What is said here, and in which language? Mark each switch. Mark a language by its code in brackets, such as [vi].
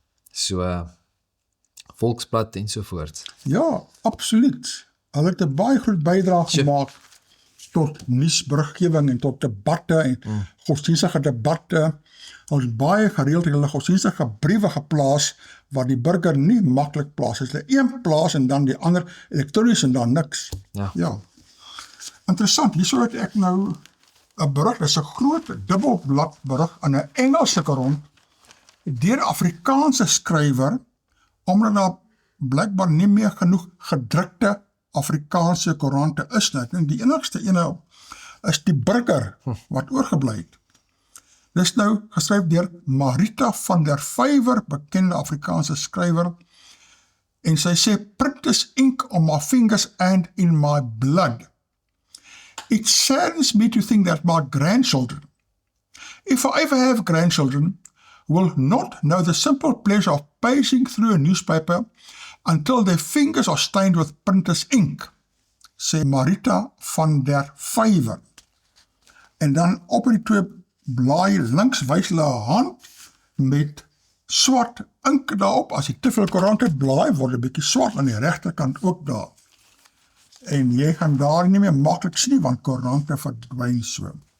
[af] So Volksblad en so voort. Ja, absoluut. Hulle het 'n baie groot bydrae gemaak tot nuusberiggewing en tot debatte en godsdienstige debatte. Ons baie gereeld het hulle godsdienstige briewe geplaas waar die burger nie maklik plaas. Hulle een plaas en dan die ander elektronies en dan niks. Ja. Interessant, hierso het ek nou 'n berig, dis 'n groot dubbelblad berig in 'n Engelse koerant deur 'n Afrikaanse skrywer, omdat daar blykbaar nie meer genoeg gedrukte Afrikaanse koerante is nie. En die enigste ene is die Burger wat oorgebly het. Dis nou geskryf deur Marita van der Vyver, bekende Afrikaanse skrywer, en sy sê, [en] "Print is ink on my fingers and in my blood. It saddens me to think that my grandchildren, if I ever have grandchildren, will not know the simple pleasure of paging through a newspaper until their fingers are stained with printer's ink," [af] sê Marita van der Vyver. En dan op die twee blaai links wys hulle 'n hand met swart ink daarop. As jy te veel koerante blaai, word 'n bietjie swart aan die regterkant ook daar. En jy gaan daar nie meer maklik sien nie, want koerante verdwyn so.